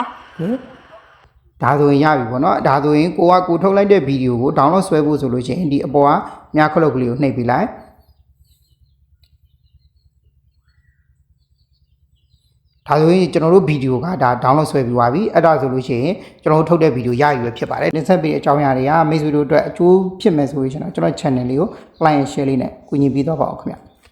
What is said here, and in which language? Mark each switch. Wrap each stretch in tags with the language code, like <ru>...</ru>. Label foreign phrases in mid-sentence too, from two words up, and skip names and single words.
<my>ဒါဆိုရင်ရပြီပေါ့နော်ဒါဆိုရင်ကိုထုတ်လိုက်တဲ့ဗီဒီယိုကို download ဆွဲဖို့ဆိုလို့ရှိရင်ဒီအပေါ်ကမြားခလုတ်ကလေးကိုနှိပ်ပေးလိုက်ဒါဆိုရင်ကျွန်တော်တို့ဗီဒီယိုကဒါ download ဆွဲပြီးသွားပြီအဲ့ဒါဆိုလို့ရှိရင်ကျွန်တော်တို့ထုတ်တဲ့ဗီဒီယိုရယူရဖြစ်ပါတယ်တင်ဆက်ပေးအကြောင်းအရာတွေကမိတ်ဆွေတို့အတွက်အကျိုးဖြစ်မယ်ဆိုရင်ကျွန်တော် channel လေးကို</my> <en>like and share</en> <my>လေးနဲ့ကူညီပေးတော့ပါအောင်ခင်ဗျ</my>